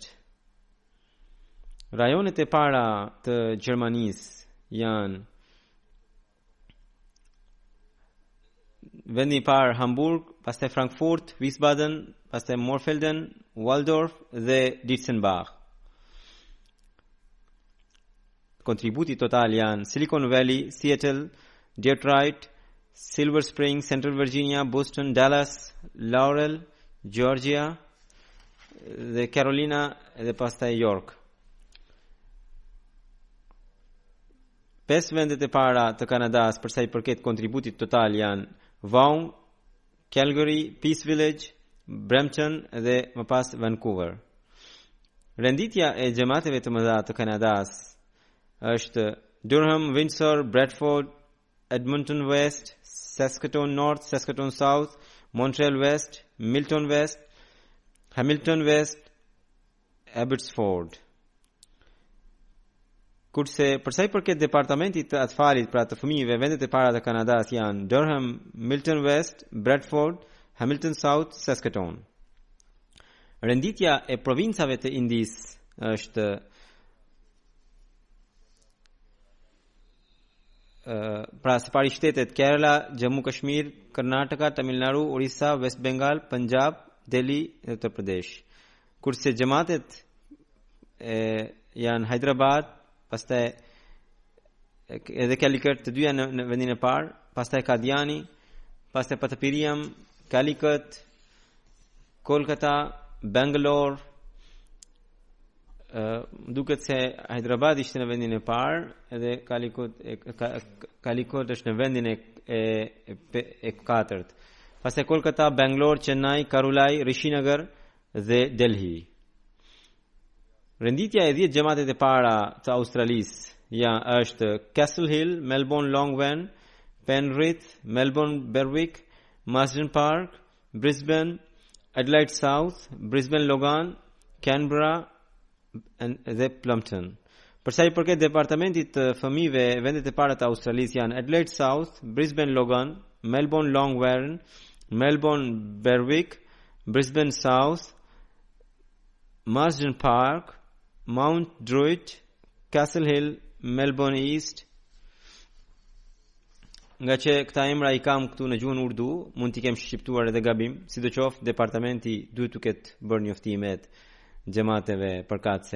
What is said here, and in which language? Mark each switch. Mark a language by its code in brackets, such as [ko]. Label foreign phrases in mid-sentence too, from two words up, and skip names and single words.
[sq] Rajonet e para të Gjermanisë janë vendi I parë Hamburg, pastaj Frankfurt, Wiesbaden, pastaj Morfelden, Waldorf dhe Dietzenbach. Kontributi total janë Silicon Valley, Seattle, Detroit, Silver Spring, Central Virginia, Boston, Dallas, Laurel, Georgia dhe Carolina dhe pastaj York. 5 vendet e para të Kanadas përsa I përket kontributit total janë Vaughan, Calgary, Peace Village, Brampton dhe më pas Vancouver. Renditja e gjemateve të mëdha të Kanadas është Durham, Windsor, Bradford, Edmonton West, Saskatoon North, Saskatoon South, Montreal West, Milton West, Hamilton West, Abbotsford. Kurse përsa I përket departamentit të atfalit pra të fëmijëve, vendet e para të Kanadas janë Durham, Milton West, Bradford, Hamilton South, Saskatoon. Renditja e provincave të Indisë është pra së pari shtetet Kerala, Jammu Kashmir, Karnataka, Tamil Nadu, Orissa, West Bengal, Punjab, Delhi dhe Uttar Pradesh. Kurse gjematet janë Hyderabad, pastaj edhe Calicut, të dyja në vendin e parë, pastaj Kadiani, pastaj Patapiriam, Calicut, Kolkata, Bangalore. Duket se Hyderabad ishte në vendin e parë edhe Calicut është në vendin e katërt. Pastaj Kolkata, Bangalore, Chennai, Karulai, Rishinagar dhe Delhi. Renditja e 10 gjematet e para të Australisë është Castle Hill, Melbourne Longwen, Penrith, Melbourne Berwick, Marsden Park, Brisbane, Adelaide South, Brisbane Logan, Canberra dhe Plumpton. Përsa I përket departamentit të fëmijëve, vendet e para të Australisë janë Adelaide South, Brisbane Logan, Melbourne Longwen, Melbourne Berwick, Brisbane South, Marsden Park, Mount Druitt, Castle Hill, Melbourne East. Nga që këta emra I kam këtu në gjuhën urdu, mund t'i kem shqiptuar edhe gabim, sidoqoftë departamenti duhet të ketë bërë njoftimet gjemateve përkatëse.